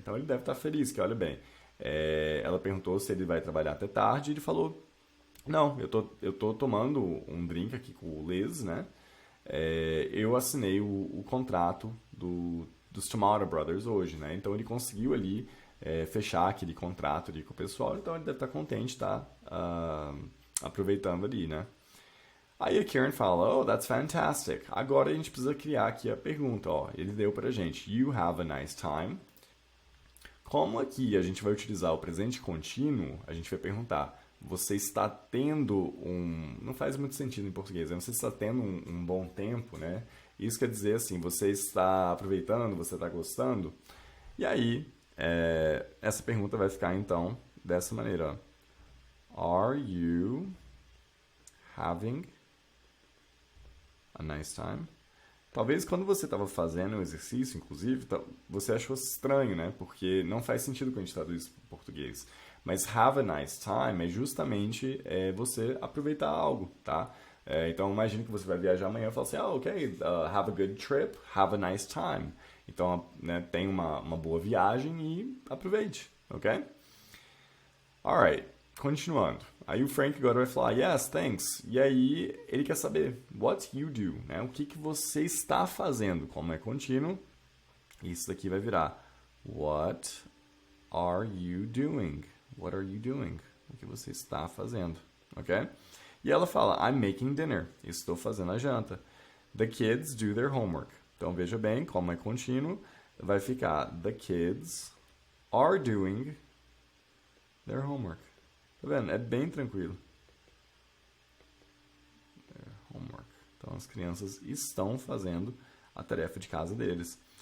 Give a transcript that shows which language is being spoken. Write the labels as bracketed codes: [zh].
[pt] Então ele deve estar feliz, que olha bem. Ela perguntou se ele vai trabalhar até tarde, e ele falou, não, eu tô tomando um drink aqui com o Liz, né? Eu assinei o contrato dos Tomato Brothers hoje, né? Então ele conseguiu ali fechar aquele contrato ali com o pessoal, então ele deve estar contente, tá aproveitando ali, né? Aí a Karen fala, [en] oh, that's fantastic. [pt] Agora a gente precisa criar aqui a pergunta, ó. Ele deu pra gente, [en] you have a nice time. [pt] Como aqui a gente vai utilizar o presente contínuo, a gente vai perguntar, você está tendo não faz muito sentido em português, né? Você está tendo um bom tempo, né? Isso quer dizer assim, você está aproveitando, você está gostando. E aí, essa pergunta vai ficar então dessa maneira, ó. [en] Are you having a nice time? [pt] Talvez quando você estava fazendo o exercício, inclusive, você achou estranho, né? Porque não faz sentido quando a gente traduz para português. Mas [en] have a nice time [pt] é justamente você aproveitar algo, tá? Então imagine que você vai viajar amanhã e fala assim, ok, [en] have a good trip, have a nice time. [pt] Então, né, tenha uma boa viagem e aproveite, ok? Alright, continuando. Aí o Frank agora vai falar, [en] yes, thanks. [pt] E aí ele quer saber, [en] what you do, [pt] né? O que você está fazendo? Como é contínuo, isso daqui vai virar, [en] what are you doing? What are you doing? [pt] O que você está fazendo, ok? [en] E ela fala, I'm making dinner. [pt] Estou fazendo a janta. [en] The kids do their homework. [pt] Então veja bem, como é contínuo, vai ficar, [en] the kids are doing their homework. [pt] Tá vendo? É bem tranquilo. Homework. Então as crianças estão fazendo a tarefa de casa deles.